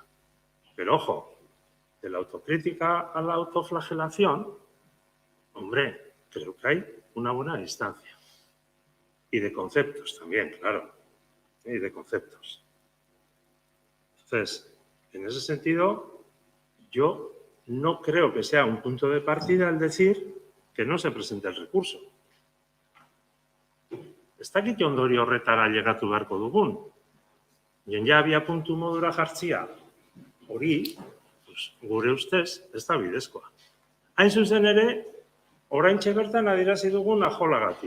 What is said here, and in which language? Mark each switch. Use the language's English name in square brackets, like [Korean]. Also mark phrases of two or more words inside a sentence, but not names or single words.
[Spanish] Pero ojo, de la autocrítica a la autoflagelación, hombre, creo que hay una buena distancia. Y de conceptos también, claro. Y de conceptos. Entonces, en ese sentido, yo no creo que sea un punto de partida el decir que no se presente el recurso. [Basque] Ez dakit ondorio horretara llegatu beharko dugun. Ja abia puntu modura jartzia, hori, gure ustez, ez da bidezkoa. Hain zuzen ere, oraintxe bertan adierazi dugun ajolagatik.